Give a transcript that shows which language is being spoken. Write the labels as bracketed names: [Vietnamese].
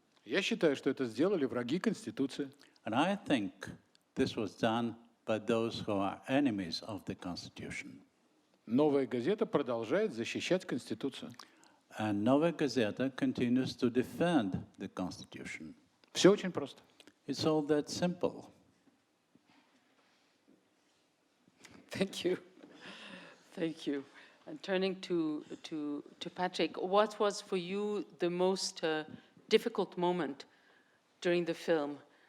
[Russian] Я считаю, что это сделали враги конституции. [English] And I think this was done by those who are enemies of the constitution. [Russian] Новая газета продолжает защищать конституцию. [English] And Novaya Gazeta continues to defend the constitution. [Russian] Все очень просто. [English] It's all that simple. Thank you. Thank you. And turning to Patrick, what was for you the most difficult moment during the film?